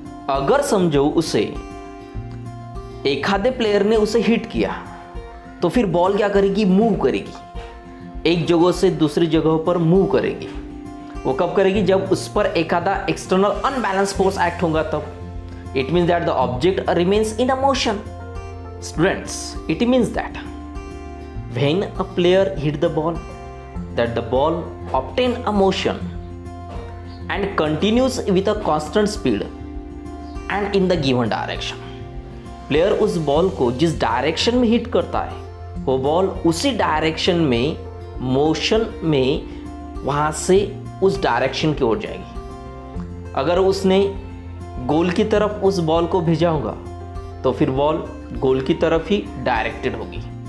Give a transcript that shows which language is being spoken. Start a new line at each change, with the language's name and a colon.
Hindi: अगर समझो उसे एखादे प्लेयर ने उसे हिट किया तो फिर बॉल क्या करेगी? मूव करेगी, एक जगह से दूसरी जगह पर मूव करेगी. वो कब करेगी? जब उस पर एखादा एक्सटर्नल अनबैलेंस फोर्स एक्ट होगा तब.
English: It means that the object remains in a motion. Students, it means that when a player hit the ball, that the ball obtain a motion and continues with a constant speed and in the given direction.
Hindi: Player उस ball को जिस direction में hit करता है वो ball उसी direction में motion में वहाँ से उस डायरेक्शन की ओर जाएगी. अगर उसने गोल की तरफ उस बॉल को भेजा होगा तो फिर बॉल गोल की तरफ ही डायरेक्टेड होगी.